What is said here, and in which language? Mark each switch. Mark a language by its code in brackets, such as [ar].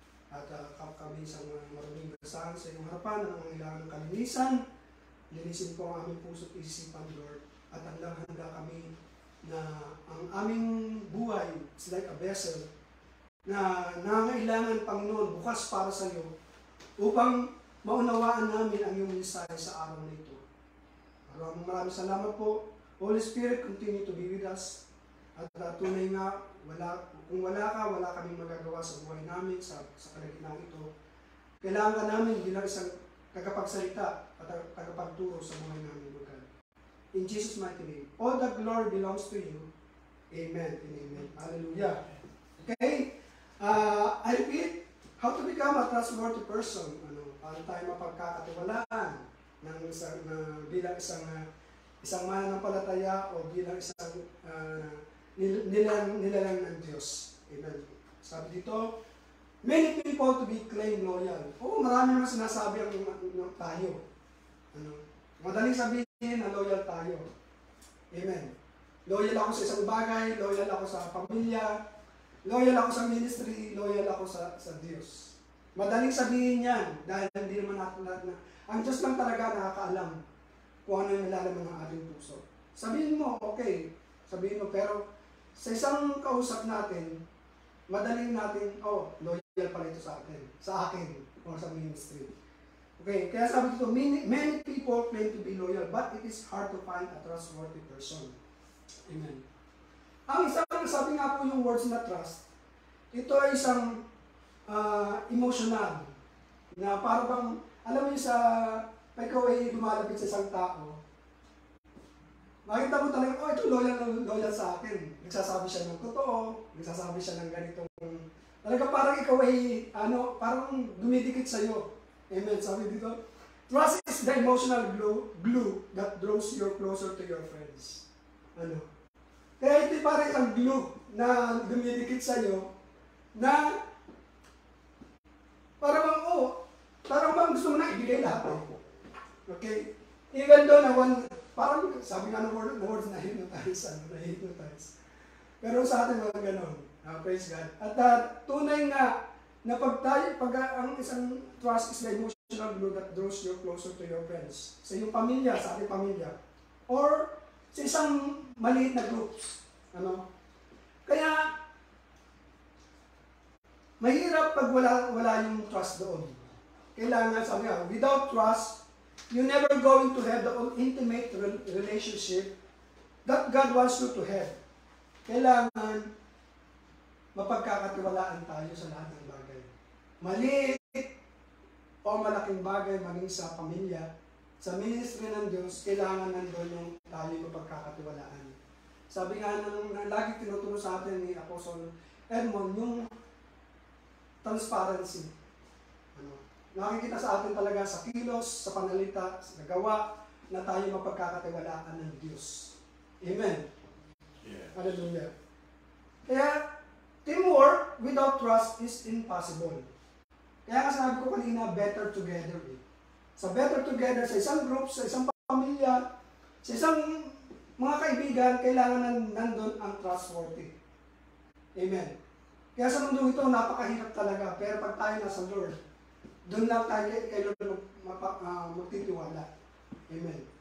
[tl] At kami isang maruming gasahan sa iyong harapan na nangangailangan ng kalinisan, linisin po ang aming puso't isipan, Lord, at handa kami na ang aming buhay is like a vessel na nangangailangan, Panginoon, bukas para sa iyo upang maunawaan namin ang iyong mensahe sa araw na ito. Maraming salamat po. [en] Holy Spirit, continue to be with us. [tl] At tunay nga, kung wala ka, wala kaming magagawa sa buhay namin, sa kalagitnaan ito. Kailangan ka namin bilang isang tagapagsalita at tagapagturo sa buhay namin, Lord God. In Jesus' mighty name. [en] All the glory belongs to you. Amen and amen. Hallelujah. Okay? I repeat, how to become a trustworthy person. [tl] Paano tayo mapagkakatiwalaan bilang isang mananampalataya o bilang isang nilalang ng Diyos. [en] Sabi dito, many people to be claim loyal. [tl] Oo, marami naman sinasabi ang tayo. Ano? Madaling sabihin na loyal tayo. Amen. Loyal ako sa isang bagay, loyal ako sa pamilya, loyal ako sa ministry, loyal ako sa Diyos. Madaling sabihin yan dahil hindi naman natin ang Diyos lang talaga nakakaalam kung ano yung nilalaman ng ating puso. Sabihin mo, okay. Sabihin mo, pero sa isang kausap natin, madaling natin, loyal pala ito sa akin. Sa akin, o sa ministry. [en] Okay, kaya sabi dito, many people claim to be loyal, but it is hard to find a trustworthy person. Amen. [tl] Ang isang, sabi nga po yung words na trust, ito ay isang emotional, na para bang, alam mo yung pag ikaw ay lumalapit sa isang tao, makita mo talaga, ito loyal sa akin. Nagsasabi siya ng totoo, nagsasabi siya ng ganitong, talaga parang ikaw ay, parang dumidikit sa'yo. Amen. [en] Sabi dito, trust is the emotional glue that draws you closer to your friends. [tl] Kaya ito parang isang glue na dumidikit sa'yo, na parang bang gusto mo na ibigay lahat. Okay? Even though parang sabi nga ng words na hypnotize. [en] Pero sa atin mga ganon. Praise God. At tunay nga na ang isang trust is the emotional glue that draws you closer to your friends. [tl] Sa iyong pamilya, sa ating pamilya. Or sa isang maliit na groups. Kaya mahirap pag wala yung trust doon. [en] Kailangan, sabi nga, without trust, you're never going to have the intimate relationship that God wants you to have. [tl] Kailangan mapagkakatiwalaan tayo sa lahat ng bagay. Maliit o malaking bagay, maging sa pamilya, sa ministry ng Diyos, kailangan nandun yung tayo mapagkakatiwalaan. Sabi nga ng lagi tinuturo sa atin ni Apostle Edmond, yung transparency. Nakikita sa atin talaga sa kilos, sa panalita, sa nagawa, na tayo mapagkakatiwalaan ng Diyos. [en] Amen. Yeah. Hallelujah. Kaya, teamwork without trust is impossible. [tl] Kaya nga sabi ko kanina, better together. Sa better together, sa isang group, sa isang pamilya, sa isang mga kaibigan, kailangan nandun ang trustworthy. Amen. Kaya sa mundo ito, napakahirap talaga. Pero pag tayo nasa Lord, doon lang tayo kay Lord magtitiwala. Amen.